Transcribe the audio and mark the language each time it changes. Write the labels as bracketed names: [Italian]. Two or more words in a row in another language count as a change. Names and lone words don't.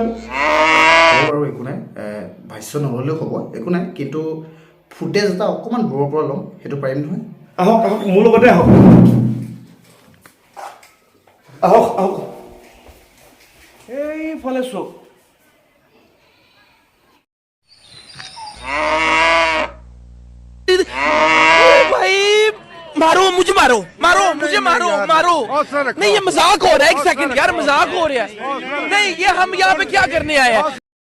[Assamese] বাৰু একো নাই, ভাষ্য নহ'লেও হ'ব, একো নাই, কিন্তু ফুটেজ এটা অকণমান দূৰৰ পৰা ল'ম, সেইটো পাৰিম নহয়? আহক আহক, মোৰ লগতে আহক। আহক আহক, এইফালে চওক। [Hindi] भाई मारो मुझे, मारो नहीं, ये मजाक हो रहा है। एक सेकंड यार, मजाक हो रहा है। नहीं, ये हम यहाँ पे क्या करने आए हैं?